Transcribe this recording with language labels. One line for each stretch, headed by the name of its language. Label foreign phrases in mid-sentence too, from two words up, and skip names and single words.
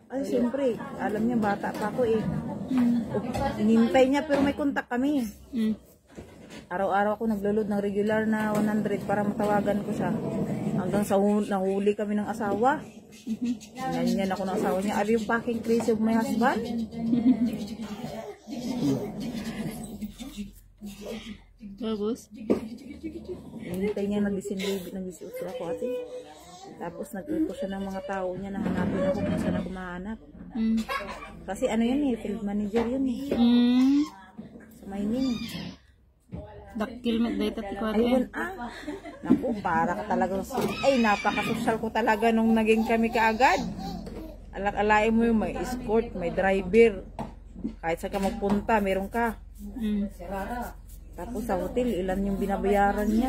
Filipino: Ay, siyempre, alam niya, bata pa ako eh. Inintay niya, pero may kontak kami. Araw-araw ako naglulod ng regular na 100 para matawagan ko siya. Hanggang sa nahuli kami ng asawa. Ganyan ako ng asawa niya.
English: Are you fucking crazy of my husband?
Filipino: Tapos? Hinintay niya na 19 ako ate. Tapos nagtuto siya ng mga tao niya na hanapin ako kung saan ako mahanap. Kasi ano yun eh, field manager yun eh. Sa mining.
Iloko: Dakil magdayta ti ko
Filipino: Ayun naku, para ka talaga. Ay, napaka-social ko talaga nung naging kami kaagad. Alak-alain mo yung may escort, may driver. Kahit saan ka magpunta, meron ka. Tapos sa hotel, ilan yung binabayaran niya.